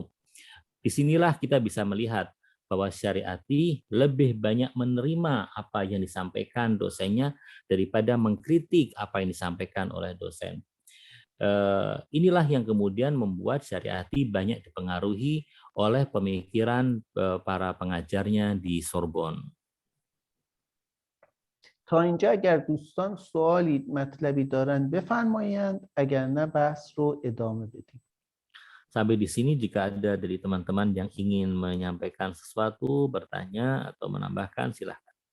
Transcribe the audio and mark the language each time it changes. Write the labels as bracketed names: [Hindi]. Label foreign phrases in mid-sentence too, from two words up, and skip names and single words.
[Indonesian] Disinilah kita bisa melihat bahwa Syariati lebih banyak menerima apa yang disampaikan dosennya daripada mengkritik apa yang disampaikan oleh dosen. Inilah yang kemudian membuat Syariati banyak dipengaruhi oleh pemikiran para pengajarnya di Sorbonne. [Persian] تا اینجا اگر دوستان سوالی مطلبی دارند بفرمایند، اگر نه بحث رو ادامه بدیم. [Indonesian] Sampai di sini jika ada dari teman-teman yang ingin menyampaikan sesuatu, bertanya atau menambahkan, silahkan.